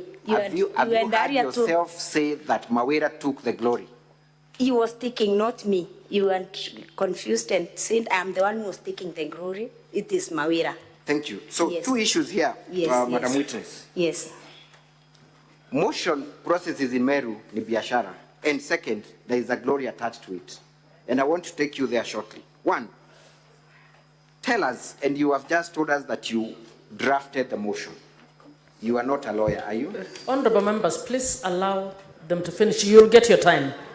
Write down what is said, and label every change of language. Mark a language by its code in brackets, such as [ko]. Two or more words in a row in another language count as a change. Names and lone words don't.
[en] Have you heard yourself say that Mawira took the glory? He was taking, not me. You weren't confused and said, I'm the one who was taking the glory. It is Mawira. Thank you. So yes. Two issues here, yes, Madam yes. Witness. Yes. Motion processes in Meru [sw] ni biashara. [en] And second, there is a glory attached to it. And I want to take you there shortly. One, tell us, and you have just told us that you drafted the motion. You are not a lawyer, are you? Honorable members, please allow them to finish. You'll get your time.